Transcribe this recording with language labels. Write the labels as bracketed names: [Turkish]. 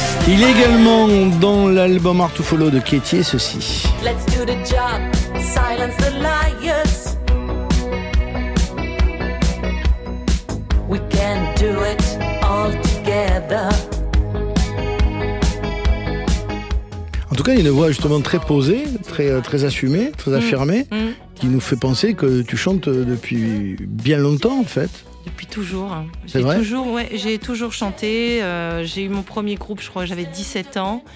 [French] Il y a également dans l'album Hard to Follow de Quétier ceci. [English] Let's do the job, silence the liars. We can do it all together. [French] En tout cas, il y a une voix justement très posée, très assumée, très affirmée, qui nous fait penser que tu chantes depuis bien longtemps en fait. Depuis toujours. C'est vrai ? J'ai toujours chanté. J'ai eu mon premier groupe, je crois que j'avais 17 ans.